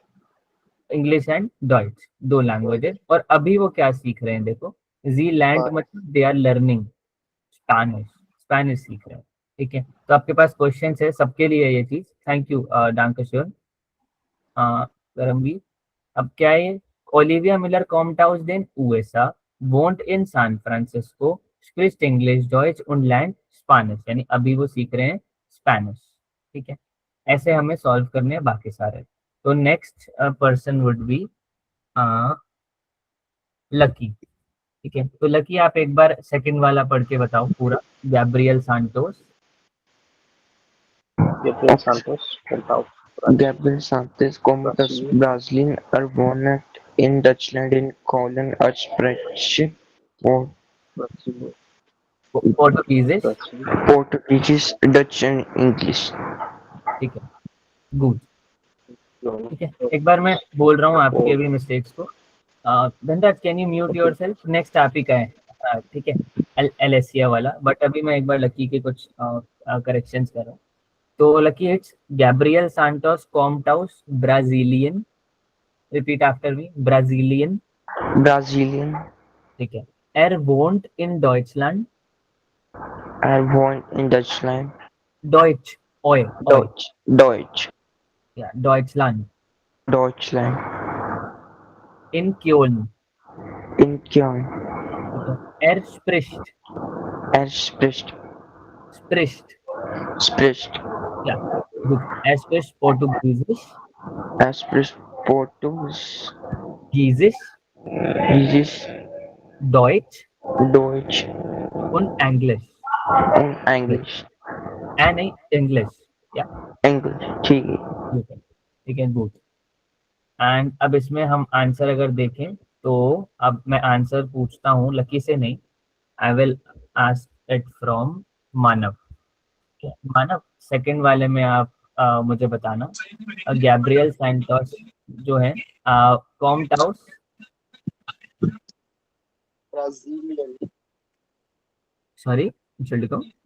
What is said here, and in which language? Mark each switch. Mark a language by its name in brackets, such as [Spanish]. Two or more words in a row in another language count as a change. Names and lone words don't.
[English] English and [Hindi] डॉइच, दो लैंग्वेजेस। और अभी वो क्या सीख रहे हैं, देखो, जी लैंड [English] Spanish. [Hindi] मतलब [English] they are learning Spanish, [Hindi] स्पेनिश सीख रहे हैं, ठीक है। तो आपके पास क्वेश्चन है सबके लिए ये चीज, [English] thank you [Hindi] डांकश्योर करमवीर। अब क्या है, [German] ओलिविया मिलर kommt aus den USA, wohnt in San Francisco, spricht English, Deutsch und lernt स्पेनिश, [Hindi] यानी अभी वो सीख रहे हैं स्पेनिश। ठीक है, ऐसे हमें सॉल्व करने हैं बाकी सारे। [English] तो next person would be लकी। [Hindi] ठीक है, तो लकी आप एक बार सेकंड वाला पढ़ के बताओ पूरा, गैब्रियल सांटोस। [English] Gabriel Santos, Penthouse, Gabriel Santos Comatas, Brazilian, are born in Dutchland in Colin Archbishop, Brazil, पोर्टुगीज। Brazil, Portuguese, Dutch and English. [Hindi] ठीक है, गुड। London, ठीक है, एक बार मैं बोल रहा हूँ आपके अभी मिस्टेक्स को। धनराज [English] can you mute yourself, [Hindi] नेक्स्ट आप ही का है। ठीक है, एलेसिया वाला, बट अभी मैं एक बार लकी के कुछ करेक्शंस कर रहा हूँ। [English] तो लकी, It's Gabriel Santos Comtaus, Brazilian. Repeat after me, Brazilian. Brazilian, [Hindi] ठीक है, [German] er wohnt in Deutschland। [English] are born in Dutchland, [German] Deutsch, ओए ओए, Deutsch, या Deutschland। Deutschland, In Köln। in Köln, [Hindi] ठीक है, [German] er spricht, er spricht, spricht, ja gut, er spricht Portugiesisch, er spricht Portugiesisch, Deutsch Deutsch und Englisch। und English, [Hindi] नहीं, English, या English, ठीक है। ठीक है, गुड। एंड अब इसमें हम आंसर अगर देखें तो अब मैं आंसर पूछता हूँ लकी से नहीं, [English] I will ask it from मानव। [Hindi] मानव, सेकंड वाले में आप मुझे बताना, गैब्रियल सैंटोस जो है कॉम्टाउस, [English] Brazilian, [Hindi] सॉरी को